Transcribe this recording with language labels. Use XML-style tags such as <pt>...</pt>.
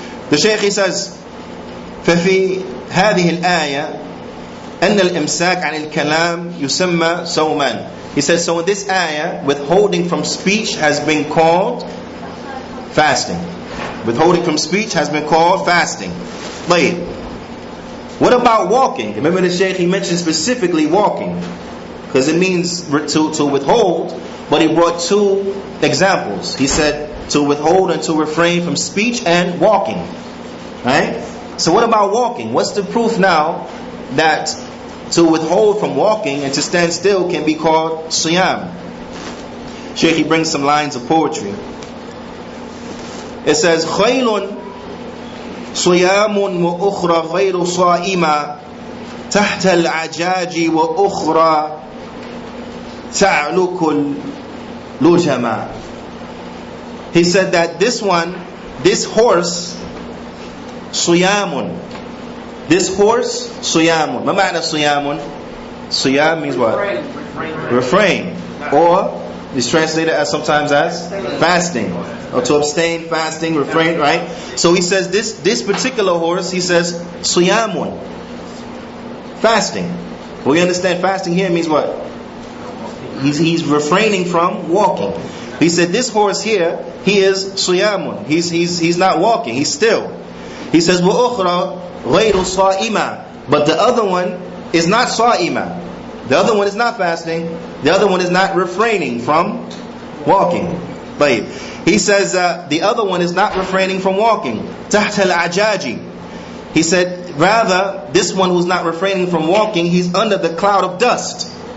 <en>The Shaykh, he says,</en> <ar>ففي هذه الآية أن الإمساك عن الكلام يسمى صوما.</ar> <en>He says, so in this ayah, withholding from speech has been called fasting. Withholding from speech has been called fasting.</en> <ar>طيب.</ar> <en>What about walking? Remember the Shaykh, he mentioned specifically walking, because it means to withhold, but he brought two examples. He said to withhold and to refrain from speech and walking. Right? So what about walking? What's the proof now that to withhold from walking and to stand still can be called siyam? Shaykh, he brings some lines of poetry.</en> <ar>It says, خَيْلٌ صِيَامٌ وَأُخْرَى غَيْرُ صَائِمًا تَحْتَ الْعَجَاجِ وَأُخْرَى تَعْلُكُ الْلُجَمَا.</ar> <en>He said that this horse Suyamun. This horse, suyamun.</en> <ar>Ma ma'na suyamun?</ar> <en>Suyam means what? Refrain. Or it's translated as sometimes as fasting. Or to abstain, fasting, refrain, right? So he says this particular horse, he says suyamun. Fasting. Well, we understand fasting here means what? He's refraining from walking. He said this horse here, he is suyamun. He's not walking, he's still. He says</en> <ar>وَأُخْرَى غَيْرُ صَائِمَةٍ.</ar> <en>But the other one is not sa'ima. The other one is not fasting. The other one is not refraining from walking. But he says the other one is not refraining from walking.</en> <ar>تَحْتَ الْعَجَاجِ.</ar> <en>He said rather this one who's not refraining from walking, he's under the cloud of dust.</en>